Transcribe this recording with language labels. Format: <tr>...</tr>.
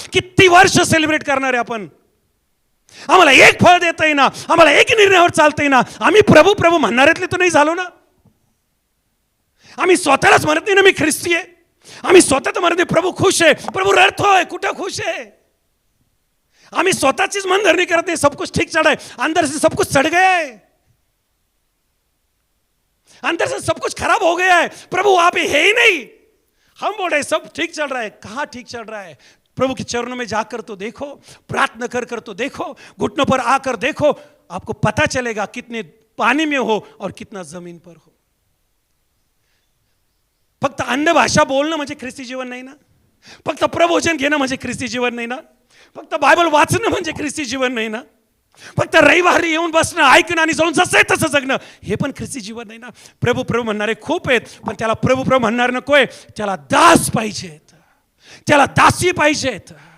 <mr>किती वर्ष सेलिब्रेट करणार आहे आपण, आम्हाला एक फळ देता येईना, आम्हाला एक निर्णयावर चालता येईना. आम्ही प्रभू प्रभू म्हणणाऱ्यातले तर नाही झालो ना. आम्ही स्वतःलाच म्हणत नाही ना मी ख्रिस्ती आहे. आम्ही स्वतः तर म्हणत नाही प्रभू खुश आहे, प्रभू रडतोय, कुठं खुश आहे. आम्ही स्वतःचीच मनधरणी करत नाही.</mr> <hi>सब कुछ ठीक चढ़ा है, अंदर से सब कुछ सड़ गया है, अंदर से सब कुछ खराब हो गया है. प्रभु वहां पे है ही नहीं. हम बोल रहे सब ठीक चल रहा है. कहाँ ठीक चल रहा है? प्रभु के चरणों में जाकर तो देखो, प्रार्थना कर तो देखो, घुटनों पर आकर देखो, आपको पता चलेगा कितने पानी में हो और कितना जमीन पर हो.</hi> <mr>फक्त अन्य भाषा बोलणं म्हणजे ख्रिस्ती जीवन नाही ना. फक्त प्रभोजन घेणं म्हणजे ख्रिस्ती जीवन नाही ना. फक्त बायबल वाचणं म्हणजे ख्रिस्ती जीवन नाही ना. फक्त रविवारी येऊन बसणं, ऐकणं आणि जाऊन जसं आहे तसं जगणं हे पण ख्रिस्ती जीवन नाही ना. प्रभू प्रभू म्हणणारे खूप आहेत, पण त्याला प्रभू प्रभू म्हणणार नकोय. त्याला दास पाहिजेत, त्याला दासी पाहिजेत.</mr>